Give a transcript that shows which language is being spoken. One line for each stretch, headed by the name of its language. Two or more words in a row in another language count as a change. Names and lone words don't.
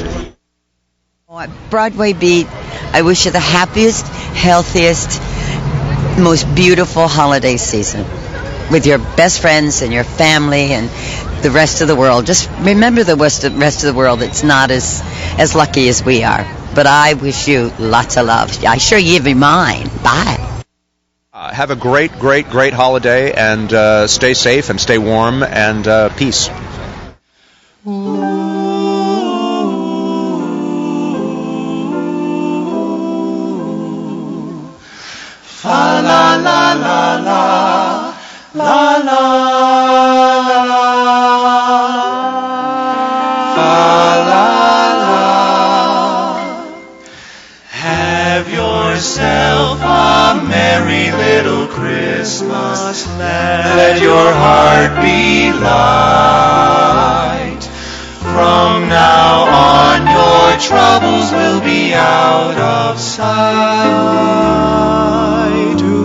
English: At Broadway Beat, I wish you the happiest, healthiest, most beautiful holiday season with your best friends and your family and the rest of the world. Just remember the rest of the world. It's not as lucky as we are. But I wish you lots of love. I sure give you mine. Bye. Have a great holiday, and stay safe and stay warm, and peace. Fa la la la la la la fa la la. Have yourself a merry little Christmas. Let your heart be light. From now on your troubles will be out of sight.